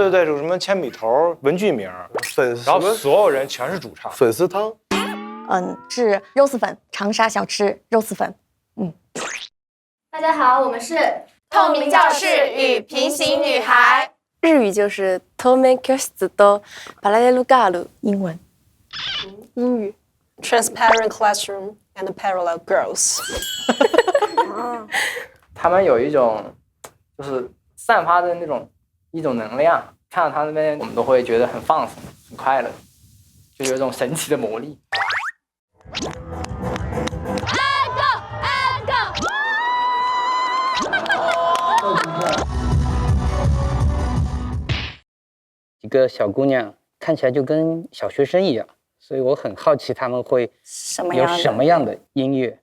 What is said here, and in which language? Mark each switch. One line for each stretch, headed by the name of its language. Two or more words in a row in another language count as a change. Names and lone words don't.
Chinese: 对，有什么铅笔头、文具名、粉丝，然后所有人全是主唱。粉丝汤，是肉丝粉，长沙小吃肉丝粉。大家好，我们是透明教室与平行女孩。日语就是
Japanese: 透明教室とパラレルガール，
Chinese: 英文。英语
English: Transparent Classroom and Parallel Girls
Chinese: 他们有一种就是散发的一种能量，看到他那边我们都会觉得很放松、很快乐，就有一种神奇的魔力。一个小姑娘看起来就跟小学生一样，所以我很好奇他们会有什么样的音乐，